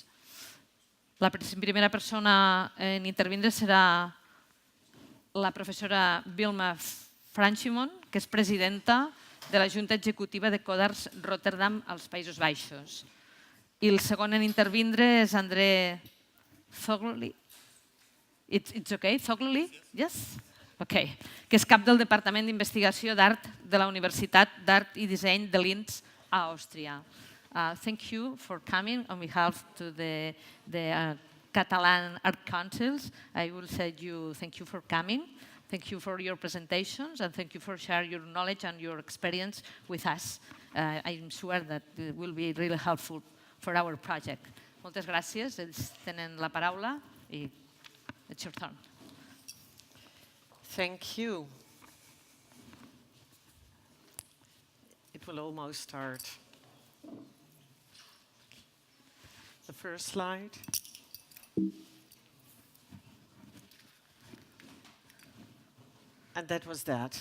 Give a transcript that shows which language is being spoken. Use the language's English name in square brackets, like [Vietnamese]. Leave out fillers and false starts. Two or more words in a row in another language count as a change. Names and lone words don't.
[Catalan] La primera persona en intervindre serà la professora Wilma Franchimon, que és presidenta de la Junta Executiva de Codarts Rotterdam als Països Baixos. I el segon en intervindre és Andre Zogholy. [English] It's okay, Zogholy? Yes? Okay. [Catalan] Que és cap del Departament d'Investigació d'Art de la Universitat d'Art i Disseny de Linz a Àustria. [English] Thank you for coming on behalf to the Catalan Art Councils. I will say thank you for coming. Thank you for your presentations and thank you for sharing your knowledge and your experience with us. I'm sure that it will be really helpful for our project. [Catalan] Moltes gràcies. Ells tenen la paraula i [English] it's your turn. Thank you. It will almost start. The first slide. And that was that.